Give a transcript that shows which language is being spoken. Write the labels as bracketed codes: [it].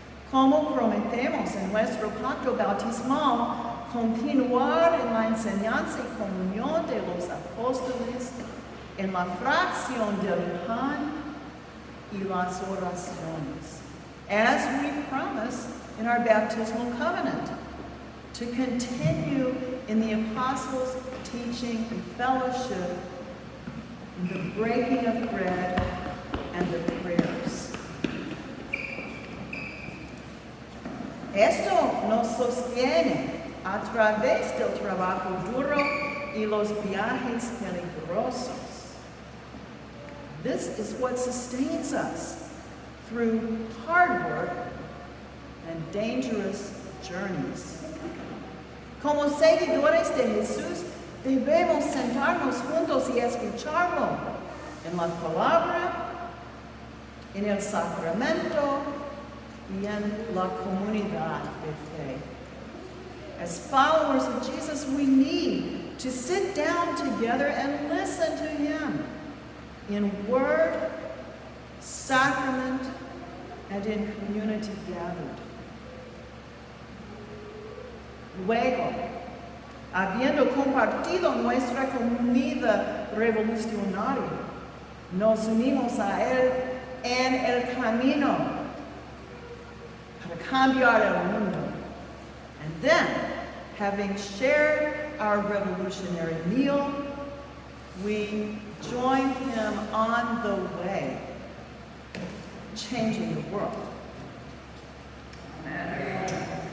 [es] Como prometemos en nuestro pacto bautismal, continuar en la enseñanza y comunión de los apóstoles, en la fracción del pan y las oraciones, [en] as we promise in our baptismal covenant, to continue in the apostles' teaching and fellowship, in the breaking of bread and the prayers. [es] Esto nos sostiene a través del trabajo duro y los viajes peligrosos. [en] This is what sustains us through hard work and dangerous journeys. [es] Como seguidores de Jesús, debemos sentarnos juntos y escucharlo en la palabra, en el sacramento y en la comunidad de fe. [en] As followers of Jesus, we need to sit down together and listen to him in word, sacrament, and in community gathered. [es] Luego, habiendo compartido nuestra comunidad revolucionaria, nos unimos a él en el camino para cambiar el mundo. [en] And then, having shared our revolutionary meal, we join him on the way, changing the world. Amen.